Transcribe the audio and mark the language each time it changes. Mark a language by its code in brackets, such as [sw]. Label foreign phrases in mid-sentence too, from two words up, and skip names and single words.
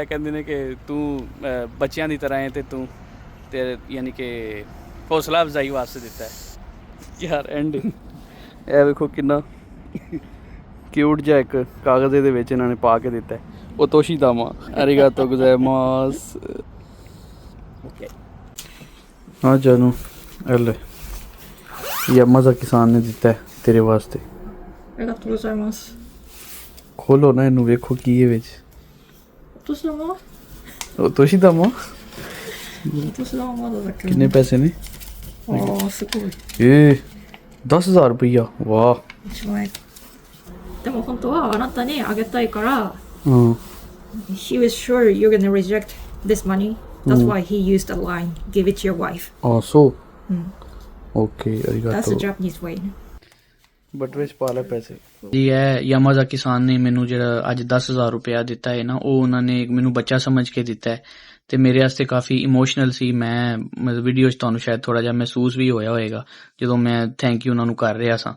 [pa] ਕਹਿੰਦੇ ਨੇ ਕਿ ਤੂੰ ਬੱਚਿਆਂ ਦੀ ਤਰ੍ਹਾਂ ਹੈ ਤੇ ਤੂੰ ਤੇ ਯਾਨੀ ਕਿ ਹੌਸਲਾ ਅਫਜ਼ਾਈ ਵਾਸਤੇ ਦਿੱਤਾ ਹੈ ਯਾਰ। ਐਂਡ ਇਹ ਵੇਖੋ ਕਿੰਨਾ ਕਿਊਟ ਜਿਹਾ ਇੱਕ ਕਾਗਜ਼ ਦੇ ਵਿੱਚ ਇਹਨਾਂ ਨੇ ਪਾ ਕੇ ਦਿੱਤਾ ਹੈ। [ja] お年玉ありがとうございます. OK。 [pa] हाँ जानू एल यामाज़ाकी-सान ने ਦਿੱਤਾ ਹੈ ਤੇਰੇ ਵਾਸਤੇ। [ja] ありがとうございます。 [pa] ਖੋਲੋ ਨਾ ਇਹਨੂੰ, ਵੇਖੋ ਕੀ ਹੈ ਵਿੱਚ। [ja] お年玉 ਓਤੋਸ਼ੀਦਾਮਾ お年玉まだだけど。 [pa] ਕਿੰਨੇ ਪੈਸੇ ਨੇ? [ja] ああ、すごい。 [pa] 10,000 ਰੁਪਈਆ। ਵਾਹ। [ja] 1 万円。でも本当はあなたにあげたいから、 [pa] ਹਾਂ [en] he was sure you're gonna reject this money. That's why he used the line, give it to your wife. [ja] あそう ਓਕੇ [en] That's the ਅਰੀਗਾਤੋ। Japanese way. [pa] ਬਟਵੇ ਚ ਪਾ ਲੈ ਪੈਸੇ ਜੀ। ਇਹ ਯਾਮਾਜ਼ਾਕੀ-ਸਾਨ ਨੇ ਮੈਨੂੰ ਜਿਹੜਾ ਅੱਜ 10,000 ਰੁਪਇਆ ਦਿੱਤਾ ਹੈ ਨਾ, ਉਹ ਉਹਨਾਂ ਨੇ ਮੈਨੂੰ ਬੱਚਾ ਸਮਝ ਕੇ ਦਿੱਤਾ ਹੈ ਤੇ ਮੇਰੇ ਵਾਸਤੇ ਕਾਫੀ ਇਮੋਸ਼ਨਲ ਸੀ। ਮੈਂ ਵੀਡੀਓ 'ਚ ਤੁਹਾਨੂੰ ਸ਼ਾਇਦ ਥੋੜਾ ਜਿਹਾ ਮਹਿਸੂਸ ਵੀ ਹੋਇਆ ਹੋਏਗਾ ਜਦੋਂ ਮੈਂ [en] thank you [pa] ਉਹਨਾਂ ਨੂੰ ਕਰ ਰਿਹਾ ਸਾਂ।